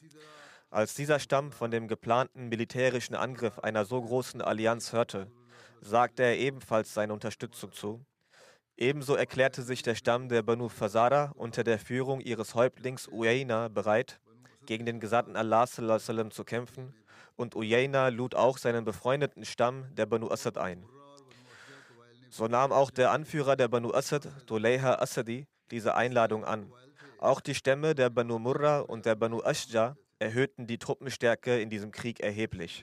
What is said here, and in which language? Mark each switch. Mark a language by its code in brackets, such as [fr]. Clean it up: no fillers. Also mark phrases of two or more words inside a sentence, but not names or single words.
[de] Als dieser Stamm von dem geplanten militärischen Angriff einer so großen Allianz hörte, sagte er ebenfalls seine Unterstützung zu. Ebenso erklärte sich der Stamm der Banu Fazara unter der Führung ihres Häuptlings Uyayna bereit, gegen den Gesandten Allah [ar] صلى الله عليه وسلم [de] zu kämpfen, und Uyayna lud auch seinen befreundeten Stamm der Banu Asad ein. So nahm auch der Anführer der Banu Asad, Dulayha Asadi, diese Einladung an. Auch die Stämme der Banu Murra und der Banu Ashja erhöhten die Truppenstärke in diesem Krieg erheblich.